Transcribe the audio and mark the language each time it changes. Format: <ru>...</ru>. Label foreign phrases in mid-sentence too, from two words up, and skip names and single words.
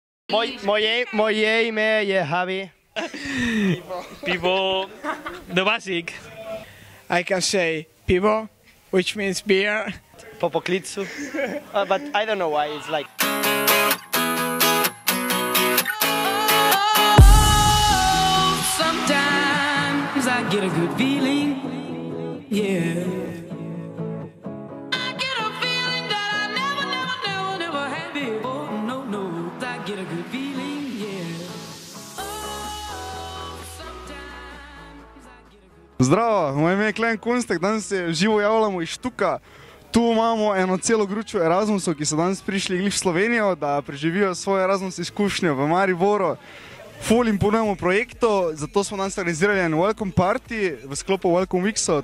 <sl>Moje ime je Javi. Pivo,</sl> <en>the basic. I can say pivo, which means beer.</en> <sl>Po poklicu.</sl> <en>But I don't know why it's like. Sometimes I get a good feeling, yeah. I get a feeling that I never had before. No, I get a good feeling, yeah. Oh, sometimes I get a good.</en> <sl>Zdravo, moje ime je Klen Kunstek, danes se živo javljamo iz Štuka. Tu imamo eno celo gručo Erasmusov, ki so danes prišli glih v Slovenijo, da preživijo svojo Erasmus izkušnjo v Mariboru. Ful jim ponujemo projektov, zato smo danes organizirali en</sl> <en>welcome party</en> <sl>v sklopu Welcome Weeksov.</sl>